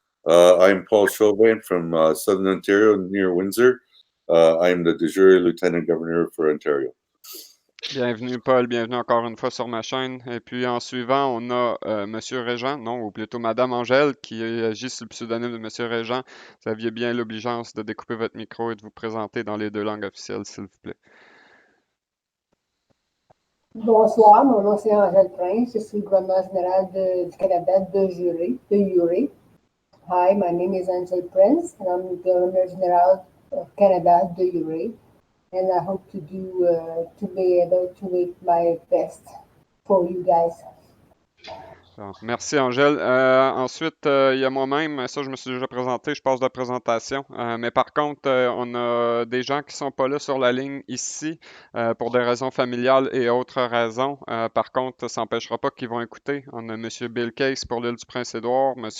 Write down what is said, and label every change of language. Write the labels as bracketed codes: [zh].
[en] I'm Paul Chauvin from southern Ontario, near Windsor. I'm the de jure lieutenant governor for Ontario. [fr] Bienvenue, Paul. Bienvenue encore une fois sur ma chaîne. Et puis en suivant, on a Monsieur Régent, non, ou plutôt Madame Angèle, qui agit sous le pseudonyme de Monsieur Régent. Vous aviez bien l'obligeance de découper votre micro et de vous présenter dans les deux langues officielles, s'il vous plaît. Bonsoir, mon nom c'est Angèle Prince, je suis le gouverneur général du Canada de Jure. [en] Hi, my name is Angèle Prince, and I'm the Governor General of Canada de Jure. And I hope to be able to make my best for you guys. [fr] Bon, merci Angèle. Ensuite, il y a moi-même, ça je me suis déjà présenté, je passe de présentation. Mais par contre, on a des gens qui sont pas là sur la ligne ici pour des raisons familiales et autres raisons. Par contre, ça n'empêchera pas qu'ils vont écouter. On a M. Bill Case pour l'île du Prince-Édouard, M.